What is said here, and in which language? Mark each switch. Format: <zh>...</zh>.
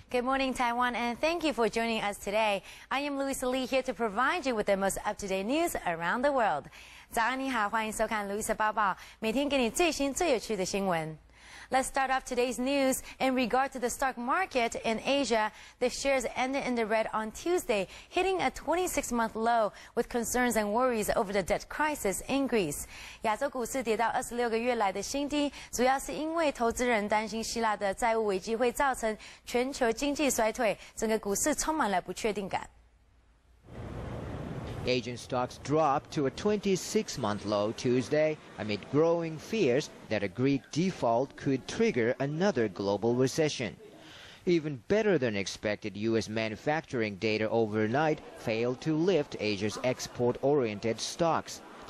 <en>Good morning, Taiwan, and thank you for joining us today. I am Louisa Lee here to provide you with the most up-to-date news around the world.</en> <zh>早安，你好，欢迎收看 Louisa 报报，每天给你最新最有趣的新闻。</zh> <en>Let's start off today's news. In regard to the stock market in Asia, the shares ended in the red on Tuesday, hitting a 26-month low with concerns and worries over the debt crisis in Greece.</en> <zh>亚洲股市跌到26个月来的新低，主要是因为投资人担心希腊的债务危机会造成全球经济衰退，整个股市充满了不确定感。</zh> <en>Asian stocks dropped to a 26-month low Tuesday amid growing fears that a Greek default could trigger another global recession. Even better than expected U.S. manufacturing data overnight failed to lift Asia's export-oriented stocks.</en>